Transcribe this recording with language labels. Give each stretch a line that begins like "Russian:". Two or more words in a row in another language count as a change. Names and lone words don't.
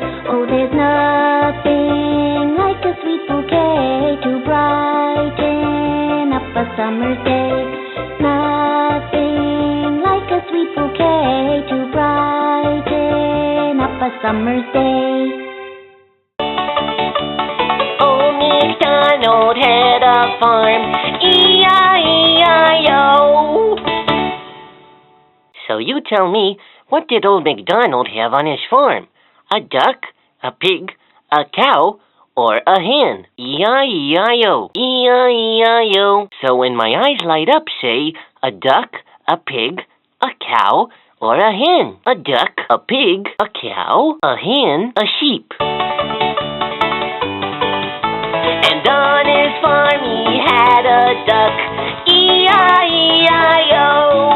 English: Oh, there's nothing like a sweet bouquet to brighten up a summer's day. Nothing like a sweet bouquet to brighten up a summer's day. MacDonald had a farm. E-I-E-I-O. So you tell me, what did old MacDonald have on his farm? A duck, a pig, a cow, or a hen? E-I-E-I-O. E-I-E-I-O. So when my eyes light up, say, a duck, a pig, a cow, or a hen. A duck, a pig, a cow, a hen, a sheep. And on his farm he had a duck, E-I-E-I-O.